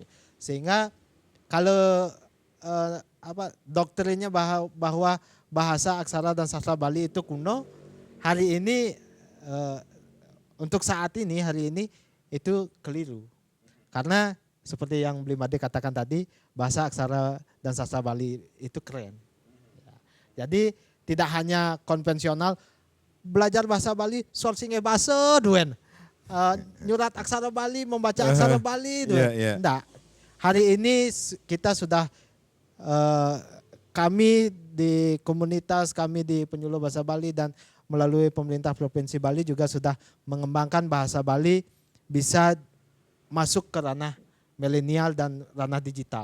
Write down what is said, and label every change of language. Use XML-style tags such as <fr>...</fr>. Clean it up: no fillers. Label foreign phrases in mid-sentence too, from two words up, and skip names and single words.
<id>Sehingga kalau doktrinnya bahwa bahasa, aksara dan sastra Bali itu kuno, hari ini untuk saat ini hari ini itu keliru. Karena seperti yang Blimade katakan tadi, bahasa, aksara dan sastra Bali itu keren. Jadi tidak hanya konvensional, belajar bahasa Bali, sourcingnya</id> <ban>bahasa duen. Nyurat aksara</ban> <id>Bali, membaca aksara Bali duen. Enggak. Hari ini kita sudah, kami di komunitas, kami di penyuluh bahasa Bali dan melalui pemerintah Provinsi Bali juga sudah mengembangkan bahasa Bali bisa masuk ke ranah milenial dan ranah digital.</id>